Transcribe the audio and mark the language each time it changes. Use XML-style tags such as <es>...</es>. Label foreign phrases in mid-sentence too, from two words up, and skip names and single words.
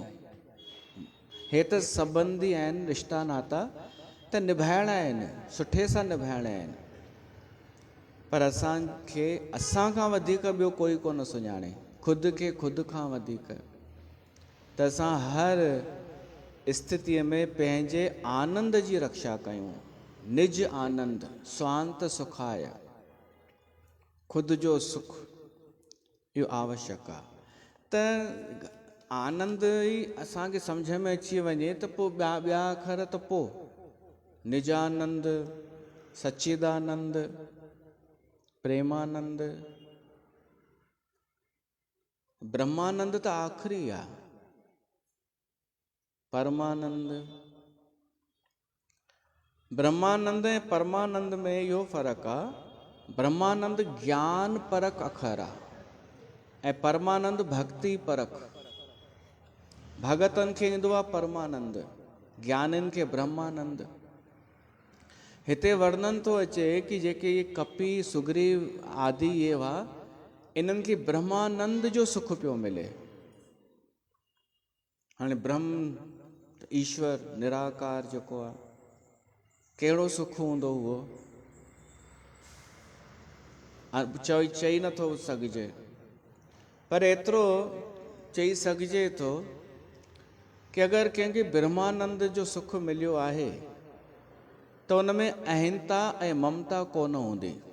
<sd>हे त संबंधी आहिनि, रिश्ता नाता त निभाइणा आहिनि, सुठे सां निभाइणा आहिनि, पर असांखे असां खां वधीक ॿियो कोई कोन सुञाणे, ख़ुदि खे ख़ुदि खां वधीक। त असां हर स्थितीअ में पंहिंजे आनंद जी रक्षा कयूं। निज आनंद, स्वांत सुखाय, ख़ुदि जो सुख, इहो आवश्यक आहे। त आनंद ई असांखे सम्झ में अची वञे त पोइ ॿिया अखर त पोइ निजानंद, सच्चिदानंद, प्रेमानंद, ब्रह्मानंद त आख़िरी आहे, परमानंद। ब्रह्मानंद ऐं परमानंद में इहो फ़र्क़ु आहे, ब्रह्मानंद ज्ञान परक अखर आहे ऐं परमानंद भक्ति परक। भगतनि खे ईंदो आहे परमानंद, ज्ञानिनि खे ब्रह्मानंद। हिते वर्णन थो अचे कि जेके ये कपी, सुग्रीव आदि ये हुआ, इन्हनि खे ब्रह्मानंद जो सुख पियो मिले। हाणे ब्रह्म ईश्वर निराकार जेको आहे, कहिड़ो सुख हूंदो उहो, चई नथो सघिजे, पर एतिरो चई सघिजे थो कि अगरि कंहिंखे ब्रह्मानंद जो सुख मिलियो आहे त उन में अहिंता ऐं ममता कोन हूंदी।</sd>